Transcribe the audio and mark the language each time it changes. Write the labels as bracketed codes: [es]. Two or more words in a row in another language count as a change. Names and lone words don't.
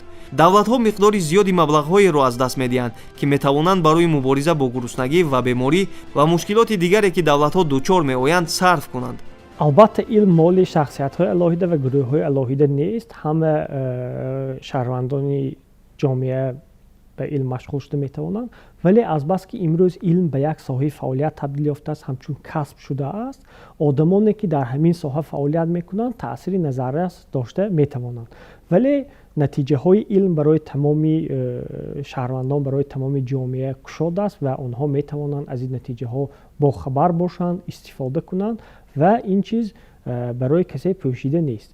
[tg] давлатҳо миқдори зиёди маблағҳоеро аз даст медиҳанд ки метавонанд барои мубориза бо гуруснагӣ ва беморӣ ва мушкилоти дигаре ки давлатҳо дучор меоянд сарф кунанд. албатта илм моли шахсиятҳои алоҳида ва гурӯҳҳои алоҳида нест. ҳама шаҳрвандони ҷомеа به علم مشغول شده میتوانند، ولی از بس که امروز علم به یک ساحه فعالیت تبدیل یافته است، همچون کسب شده است، آدمانی که در همین ساحه فعالیت میکنند تأثیر نظررس داشته میتوانند. ولی نتیجه های علم برای تمام شهروندان، برای تمام جامعه کشاده است و آنها میتوانند از این نتیجه ها با خبر باشند، استفاده کنند و این چیز برای کسی پوشیده نیست.